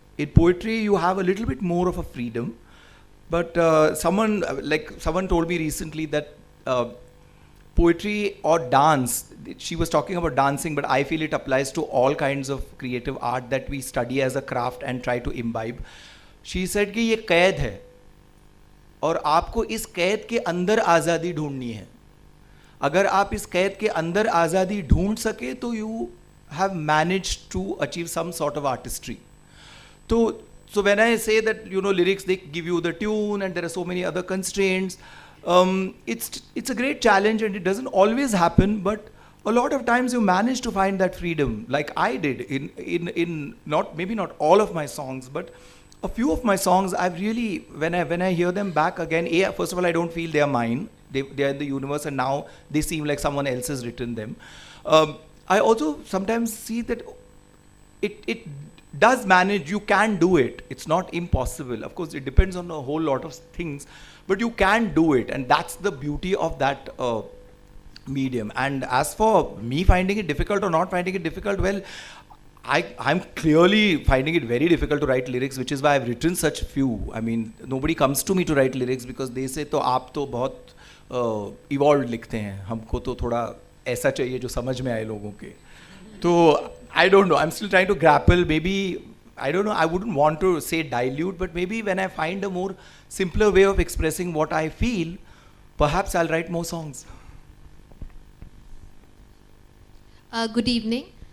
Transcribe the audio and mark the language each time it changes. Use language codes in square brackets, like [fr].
[en] In poetry, you have a little bit more of a freedom, but someone told me recently that poetry or dance, she was talking about dancing, but I feel it applies to all kinds of creative art that we study as a craft and try to imbibe. She said [hi] कि ये कैद है और आपको इस कैद के अंदर आज़ादी ढूंढनी है. अगर आप इस कैद के अंदर आज़ादी ढूंढ सके तो [en] you have managed to achieve some sort of artistry. So when I say that lyrics, they give you the tune and there are so many other constraints. It's a great challenge and it doesn't always happen, but a lot of times you manage to find that freedom, like I did in maybe not all of my songs, but a few of my songs. I've really, when I hear them back again, first of all, I don't feel they are mine. They are in the universe, and now they seem like someone else has written them. I also sometimes see that it does manage. You can do it. It's not impossible. Of course, it depends on a whole lot of things, but you can do it, and that's the beauty of that medium. And as for me finding it difficult or not finding it difficult, well, I'm clearly finding it very difficult to write lyrics, which is why I've written such few. I mean, nobody comes to me to write lyrics because they say, [hi] तो आप तो बहुत evolved लिखते हैं, हमको तो थोड़ा ऐसा चाहिए जो समझ में आए लोगों के. [en] तो I don't know. I'm still trying to grapple. Maybe, I don't know, I wouldn't want to say dilute, but maybe when I find a more simpler way of expressing what I feel, perhaps I'll write more songs. Good evening.